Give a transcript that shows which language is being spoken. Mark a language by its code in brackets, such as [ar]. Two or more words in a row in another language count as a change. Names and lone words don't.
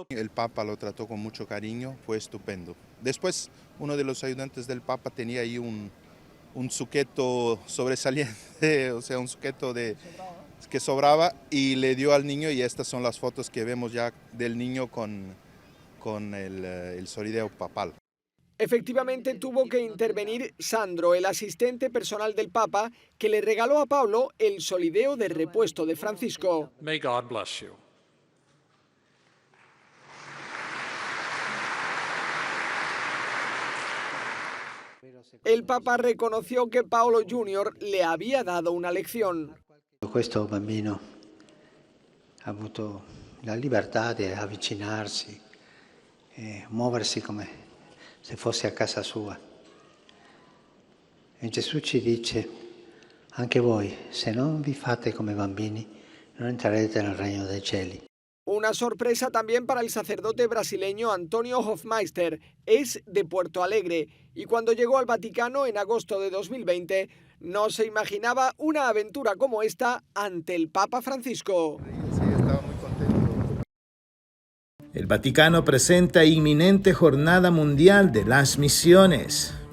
[es] El Papa lo trató con mucho cariño, fue estupendo. Después, uno de los ayudantes del Papa tenía ahí un zucchetto sobresaliente, o sea, un zucchetto que sobraba, y le dio al niño, y estas son las fotos que vemos ya del niño con el solideo papal. Efectivamente tuvo que intervenir Sandro, el asistente personal del Papa, que le regaló a Pablo el solideo de repuesto de Francisco. [en] May God bless you. [es] El Papa reconoció que Paolo Junior le había dado una lección. [it] Questo bambino ha avuto la libertà di avvicinarsi, muoversi come se fosse a casa sua. E Gesù ci dice, anche voi, se non vi fate come bambini, non entrerete nel regno dei cieli. [es] Una sorpresa también para el sacerdote brasileño Antonio Hofmeister. Es de Puerto Alegre y cuando llegó al Vaticano en agosto de 2020 no se imaginaba una aventura como esta ante el Papa Francisco. Sí, estaba muy contento. El Vaticano presenta inminente Jornada Mundial de las Misiones.